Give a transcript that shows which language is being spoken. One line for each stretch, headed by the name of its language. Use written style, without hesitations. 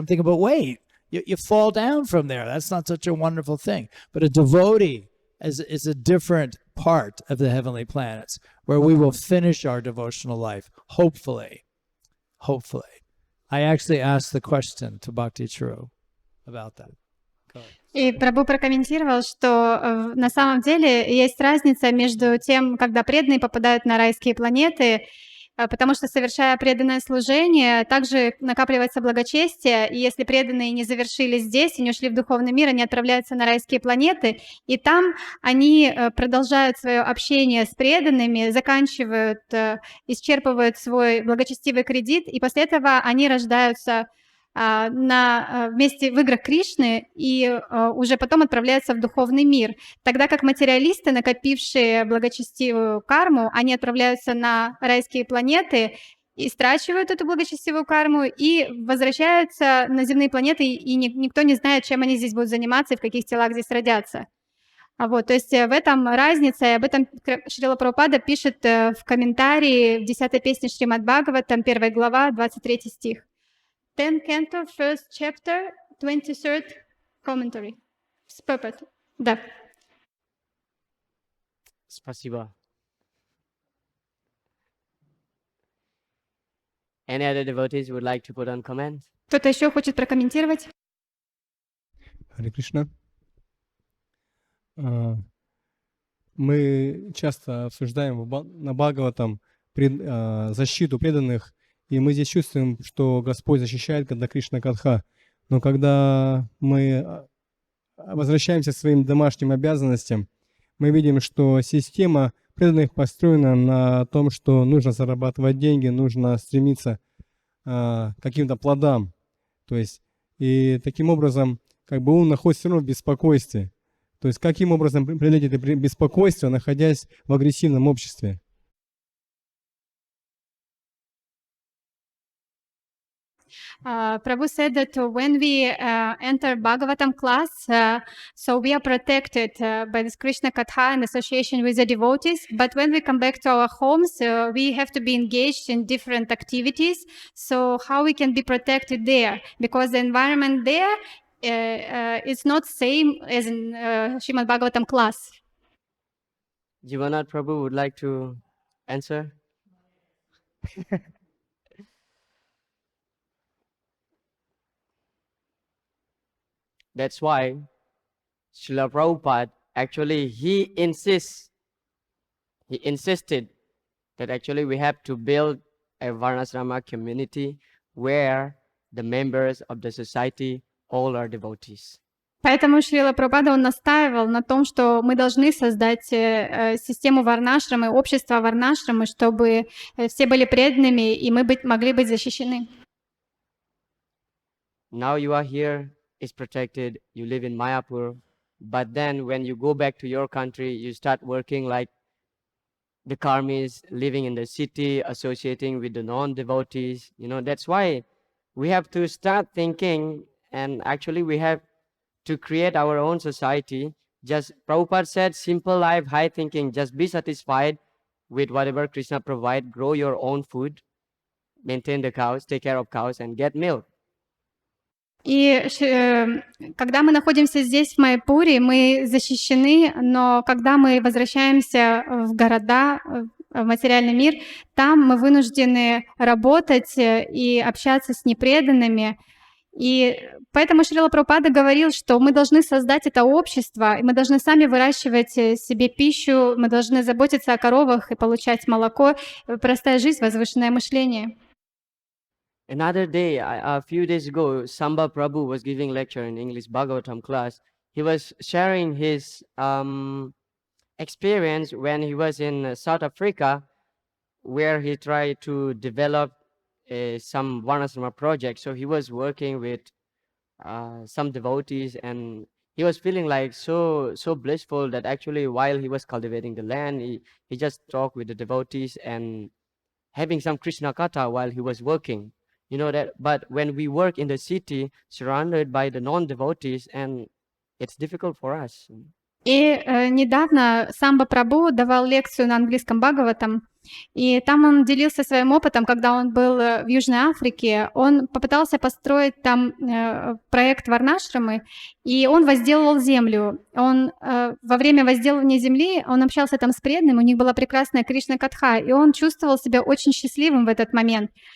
English: And I'm thinking, but wait, you fall down from there. That's not such a wonderful thing. But a devotee is a different part of the heavenly planets where we will finish our devotional life, hopefully. I actually asked the question to Bhakti Churu about that.
Russian: И Прабху прокомментировал, что на самом деле есть разница между тем, когда преданные попадают на райские планеты, потому что, совершая преданное служение, также накапливается благочестие, и если преданные не завершили здесь и не ушли в духовный мир, они отправляются на райские планеты, и там они продолжают свое общение с преданными, заканчивают, исчерпывают свой благочестивый кредит, и после этого они рождаются вместе в играх Кришны и уже потом отправляются в духовный мир. Тогда как материалисты, накопившие благочестивую карму, они отправляются на райские планеты, истрачивают эту благочестивую карму и возвращаются на земные планеты, и никто не знает, чем они здесь будут заниматься и в каких телах здесь родятся. То есть в этом разница, и об этом Шрила Прабхупада пишет в комментарии в 10-й песне Шримад Бхагаватам, 1 глава, 23 стих.
English: 10th canto, 1st chapter, 23rd commentary.
Russian: Purport. Да. Спасибо.
English: Any other devotees would like to put on comment?
Russian: Кто-то еще хочет прокомментировать? Харе Кришна. Мы часто обсуждаем на Бхагаватам защиту преданных, и мы здесь чувствуем, что Господь защищает, когда Кришна Катха. Но когда мы возвращаемся к своим домашним обязанностям, мы видим, что система преданных построена на том, что нужно зарабатывать деньги, нужно стремиться к каким-то плодам. То есть, и таким образом, ум находится все равно в беспокойстве. То есть, каким образом преодолеть это беспокойство, находясь в агрессивном обществе?
English: Prabhu said that when we enter Bhagavatam class, so we are protected by this Krishna Katha and association with the devotees. But when we come back to our homes, we have to be engaged in different activities. So how we can be protected there? Because the environment there is not same as in Shrimad Bhagavatam class. Jivannath Prabhu would like to answer? That's why Srila Prabhupada actually he insisted that actually we have to build a Varnasrama community where the members of the society all are devotees.
Russian: Поэтому Шрила Прабхупада, он настаивал на том, что мы должны создать систему варнашрамы, общество варнашрамы, чтобы все были преданными, и мы могли быть защищены.
English: Now you are here, is protected, you live in Mayapur, but then when you go back to your country, you start working like the karmis, living in the city, associating with the non-devotees. That's why we have to start thinking, and actually we have to create our own society. Just Prabhupada said, simple life, high thinking, just be satisfied with whatever Krishna provide, grow your own food, maintain the cows, take care of cows, and get milk.
Russian: И когда мы находимся здесь, в Майяпуре, мы защищены, но когда мы возвращаемся в города, в материальный мир, там мы вынуждены работать и общаться с непреданными. И поэтому Шрила Прабхупада говорил, что мы должны создать это общество, и мы должны сами выращивать себе пищу, мы должны заботиться о коровах и получать молоко. Простая жизнь, возвышенное мышление.
English: Another day, a few days ago, Samba Prabhu was giving lecture in English Bhagavatam class. He was sharing his experience when he was in South Africa, where he tried to develop some Varnasrama project. So he was working with some devotees, and he was feeling like so blissful that actually while he was cultivating the land, he just talked with the devotees and having some Krishna Katha while he was working. That, but when we work in the city, surrounded by the non-devotees, and it's difficult for us.
Russian: И недавно Самба Прабху давал лекцию на английском Бхагаватам, и там он делился своим опытом, когда он был в Южной Африке. Он попытался построить там проект Варнашрамы, и он возделывал землю. Он во время возделывания земли, он общался там с преданным, у них была прекрасная Кришна Катха, и он чувствовал себя очень счастливым в этот момент.